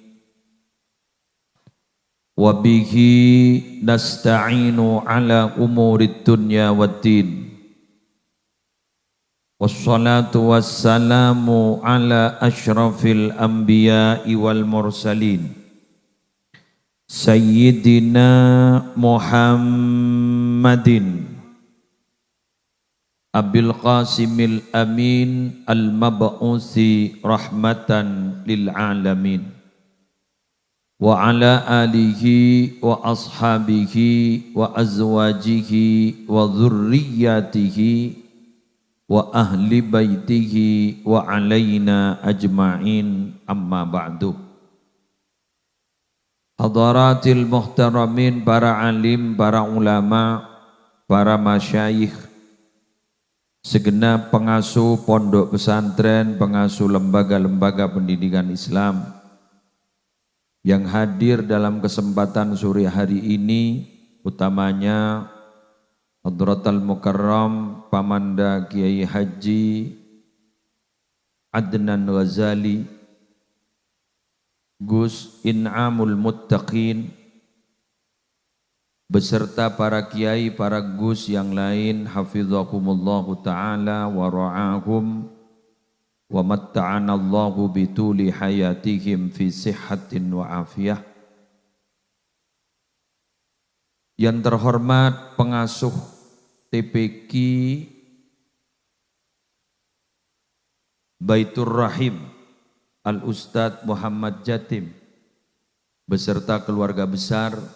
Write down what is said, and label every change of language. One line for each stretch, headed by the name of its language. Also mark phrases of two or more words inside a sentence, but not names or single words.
Arabic: وبه نستعين على أمور الدنيا والدين. والصلاة والسلام على أشرف الأنبياء والمرسلين. سيدنا محمد أبي القاسم الأمين المبعوث رحمة للعالمين. وعلى آله وأصحابه وأزواجه وذرياته وأهل بيته وعلينا أجمعين أما بعد. حضرات المحترمين,
Indonesian: para alim, para ulama, para masyayikh, segenap pengasuh pondok pesantren, pengasuh lembaga-lembaga pendidikan Islam yang hadir dalam kesempatan sore hari ini, utamanya
Arabic: حضرة المكرم
Indonesian: Pamanda Kiai Haji Adnan Ghazali Gus In'amul Muttaqin beserta para kiai, para gus yang lain,
Arabic: حفظهم الله تعالى ورعاهم ومتعنا الله بطول حياتهم في صحة وعافية.
Indonesian: Yang terhormat pengasuh TPQ Baitur Rahim Al-Ustadz Muhammad Jatim beserta keluarga besar.